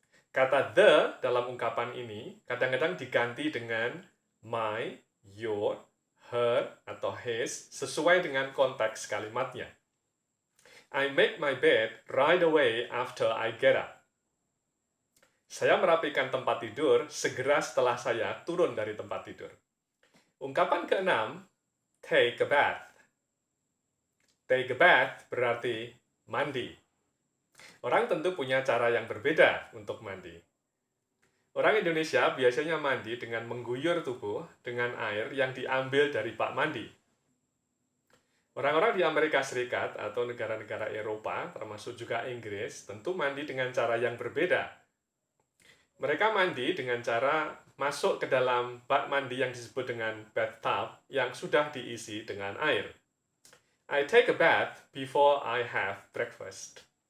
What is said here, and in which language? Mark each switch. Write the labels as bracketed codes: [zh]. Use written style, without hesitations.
[id] Kata the dalam ungkapan ini kadang-kadang diganti dengan my, your, her, atau his sesuai dengan konteks kalimatnya. [en] I make my bed right away after I get up. [id] Saya merapikan tempat tidur segera setelah saya turun dari tempat tidur. Ungkapan keenam, take a bath. Take a bath berarti mandi. Orang tentu punya cara yang berbeda untuk mandi. Orang Indonesia biasanya mandi dengan mengguyur tubuh dengan air yang diambil dari bak mandi. Orang-orang di Amerika Serikat atau negara-negara Eropa, termasuk juga Inggris, tentu mandi dengan cara yang berbeda. Mereka mandi dengan cara masuk ke dalam bak mandi yang disebut dengan bathtub yang sudah diisi dengan air. [en] I take a bath before I have breakfast.